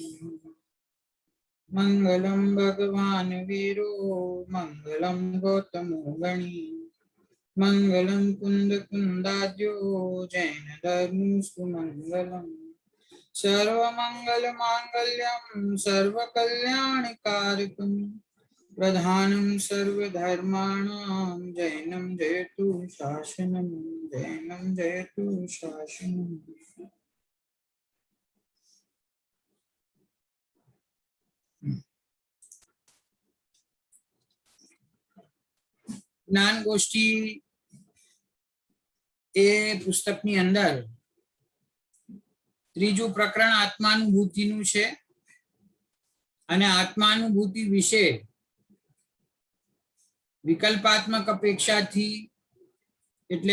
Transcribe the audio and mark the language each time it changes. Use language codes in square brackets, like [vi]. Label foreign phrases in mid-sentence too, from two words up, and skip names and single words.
[sa] मंगलम भगवान वीरो, मंगलम गौतमो गणी, मंगलम कुंद कुंदाद्यो, जैन धर्मस्तु मंगलम। सर्वमंगल मांगल्यं सर्वकल्याणकारकं, प्रधानं सर्वधर्माणां जैनं जयतु शासनं, जैनं जयतु शासनं। [gu] જ્ઞાન ગોષ્ઠી એ પુસ્તકની અંદર ત્રીજું પ્રકરણ આત્માનુભૂતિનું છે અને આત્માનુભૂતિ વિશે વિકલ્પાત્મક અપેક્ષાથી એટલે